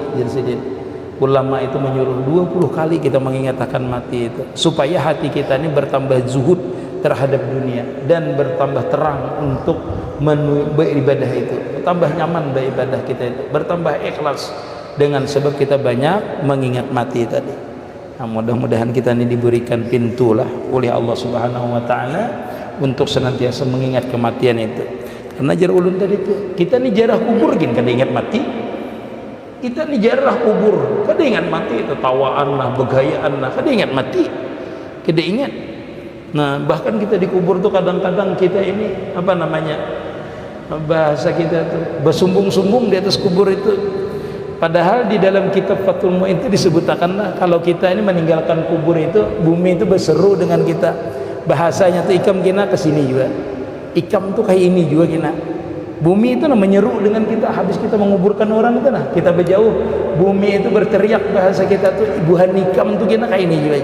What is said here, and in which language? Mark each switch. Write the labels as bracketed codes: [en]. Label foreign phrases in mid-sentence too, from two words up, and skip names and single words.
[id] Jadi ulama itu menyuruh 20 kali kita mengingat akan mati itu, supaya hati kita ini bertambah zuhud terhadap dunia dan bertambah terang untuk beribadah itu, bertambah nyaman beribadah kita itu, bertambah ikhlas dengan sebab kita banyak mengingat mati tadi. Nah, mudah-mudahan kita ini diberikan pintulah oleh Allah [ar] Subhanahu wa Ta'ala [id] untuk senantiasa mengingat kematian itu. [bjn] Karena jar ulun tadi itu, kita ini jarah kubur gin kada ingat mati. Kita ini jarah kubur kada ingat mati, tertawaan lah, begayaan lah, kada ingat mati, kada ingat. [id] Nah bahkan kita dikubur tuh kadang-kadang kita ini apa namanya, bahasa kita tuh bersumbung-sumbung di atas kubur itu. Padahal di dalam kitab Fathul Mu'in itu disebutkan kalau kita ini meninggalkan kubur itu, bumi itu berseru dengan kita. [bjn] Bahasanya tuh ikam kena kesini juga, ikam tuh kayak ini juga kena. Bumi itu menyeru dengan kita habis kita menguburkan orang itu, nah kita berjauh, bumi itu berteriak, bahasa kita tuh ibu hanikam tuh kena kayak ini juga.